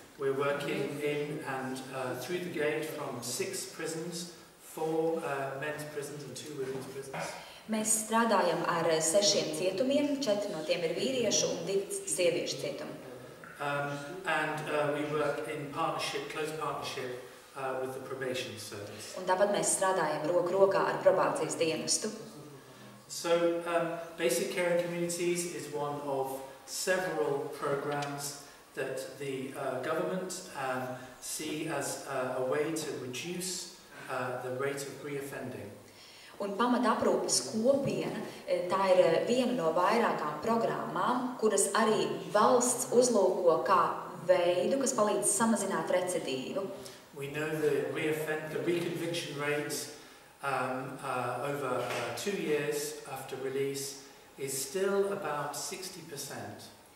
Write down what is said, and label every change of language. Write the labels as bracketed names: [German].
[English] We're working in and through the gate from 6 prisons, 4 men's prisons and 2 women's prisons. [Latvian] Mēs strādājam ar 6 cietumiem, 4 no tiem ir vīriešu un 2 sieviešu cietumi. [English] And we work in close partnership with the probation service. [Latvian] Un tāpat mēs strādājam roku rokā ar probācijas dienestu. [English] So basic care in communities is one of several programs that the government see as a way to reduce the rate of reoffending. [Latvian] Un pamataprūpes kopiena, tā ir viena no vairākām programmām, kuras arī valsts uzlūko kā veidu, kas palīdz samazināt recidīvu. [English] We know the reconviction rate over 2 years after release is still about 60%.